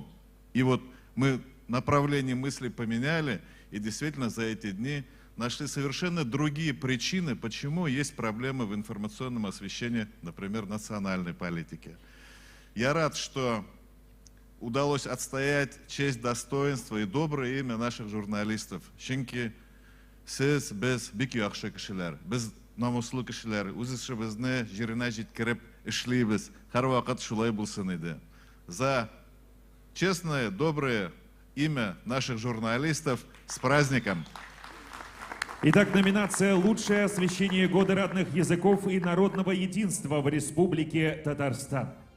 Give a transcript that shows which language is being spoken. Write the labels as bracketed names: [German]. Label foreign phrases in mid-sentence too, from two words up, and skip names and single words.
[Russian] И вот мы направление мысли поменяли, и действительно за эти дни нашли совершенно другие причины, почему есть проблемы в информационном освещении, например, национальной политики. Я рад, что удалось отстоять честь, достоинство и доброе имя наших журналистов. [Tatar] Чөнки сіз біз бик яхшы кешеләр, біз намуслы кешеләр, үз эшебезне җиренә җиткереп эшлибез. Һәрвакыт шулай булсын иде. [Russian] За честное, доброе имя наших журналистов с праздником! Итак, номинация «Лучшее освещение года родных языков и народного единства в Республике Татарстан».